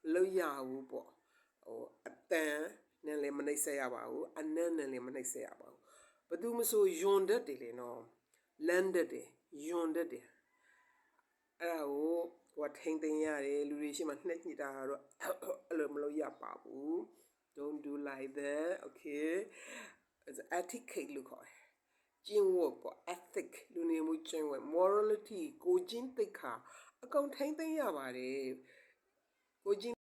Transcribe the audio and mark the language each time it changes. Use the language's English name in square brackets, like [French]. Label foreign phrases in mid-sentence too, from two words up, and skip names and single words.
[Burmese] လုပ်ရဘူးပေါ့အတန်နဲ့လည်းမနှိမ့်ဆက်ရပါဘူးအနက်နဲ့လည်းမနှိမ့်ဆက်ရ ပါဘူးဘယ်သူမဆိုယွန်တတ်တယ်လေနော်လန်းတတ်တယ်ယွန်တတ်တယ်အဲ့ဒါကိုထိမ့်သိမ်းရတယ်လူတွေရှိမှနှိမ့်ညစ်တာတော့အဲ့လိုမလုပ်ရပါဘူး [English] don't do like that okay it's etiquette [Burmese] လို့ခေါ်တယ်ကျင့်ဝတ်ပေါ့ ethic လူနေမှုကျင့်ဝတ် morality ကိုကျင့်သိက္ခာအကုန်ထိမ့်သိမ်းရပါတယ်ကိုကျင့်